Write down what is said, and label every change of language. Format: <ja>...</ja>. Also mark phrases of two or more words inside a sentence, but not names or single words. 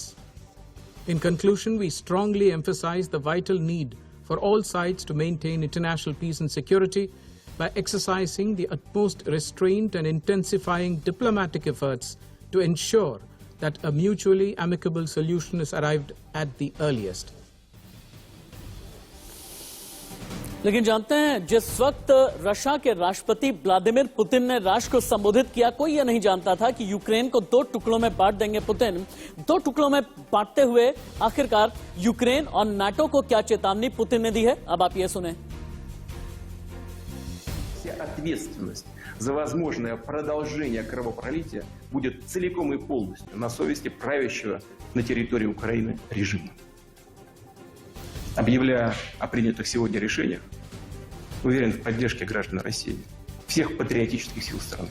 <en>In conclusion, we strongly emphasize the vital need for all sides to maintain international peace and security by exercising the utmost restraint and intensifying diplomatic efforts to ensure that a mutually amicable solution is arrived at the earliest.</en> <hi>लेकिन जानते हैं, जिस वक्त रशिया के राष्ट्रपति व्लादिमीर पुतिन ने राष्ट्र को संबोधित किया, कोई यह नहीं जानता था कि यूक्रेन को दो टुकड़ों में बांट देंगे पुतिन। दो टुकड़ों में बांटते हुए आखिरकार यूक्रेन और नाटो को क्या चेतावनी पुतिन ने दी है, अब आप ये सुने।</hi> <ru>Ответственность за возможное продолжение кровопролития будет целиком и полностью на совести правящего на территории Украины режима. Объявляя о принятых сегодня решениях, уверен в поддержке граждан России, всех патриотических сил страны.</ru>